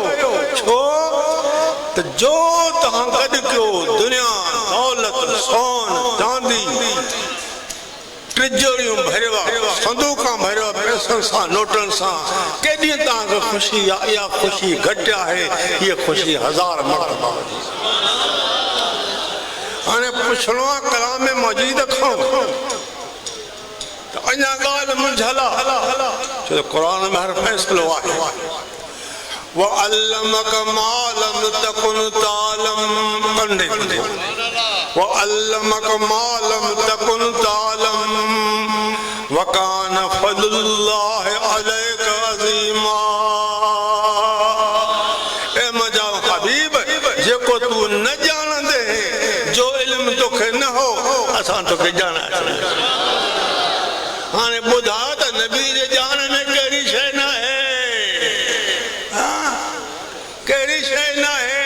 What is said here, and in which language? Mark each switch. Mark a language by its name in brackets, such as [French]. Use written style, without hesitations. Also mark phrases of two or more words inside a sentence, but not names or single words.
[Sindhi] छो त जो तव्हां गॾु कयो दुनिया दौलत सोन चांदी तिजोरियूं भरियो संदूका भरियो पैसनि सां नोटनि सां केॾी तव्हांखे ख़ुशी आहे इहा ख़ुशी घटि आहे हीअ ख़ुशी हज़ार मरतबा वधी। हाणे पुछणो आहे कलाम मजीद खां त अञा ॻाल्हि मुंझल आहे छो त क़ुर में हर फ़ैसिलो आहे [Arabic] وعلمك ما لم تكن تعلم [Sindhi] कंडे [Arabic] وعلمك ما لم تكن تعلم وكان فضل الله عليك عظيما. [Sindhi] ए मुंहिंजा हबीब जेको तूं न ॼाणंदे जो इल्म तोखे न हो असां तोखे ॼाणाए। हाणे ॿुधा त नबी जे ॼाण में कहिड़ी शइ न आहे कहिड़ी शइ न आहे